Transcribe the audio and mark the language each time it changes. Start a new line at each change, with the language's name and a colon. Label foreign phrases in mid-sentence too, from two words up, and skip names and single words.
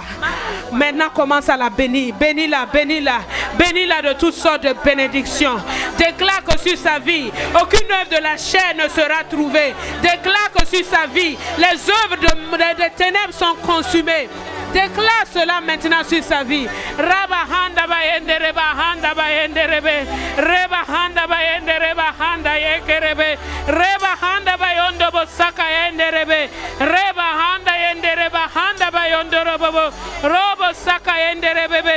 French: Maintenant commence à la bénir. Bénis-la, bénis-la. Bénis-la de toutes sortes de bénédictions. Déclare que sur sa vie, aucune œuvre de la chair ne sera trouvée. Déclare que sur sa vie, les œuvres des ténèbres sont consumées. Déclare cela maintenant sur sa vie. Rabahanda bayende rebahanda bayende rebe. Rebahanda bayende rebahanda yekerebe. Rebahanda bayondo bosaka yende rebe. Rebahanda yende rebahanda bayondo robobo. Robo saka yende rebebe.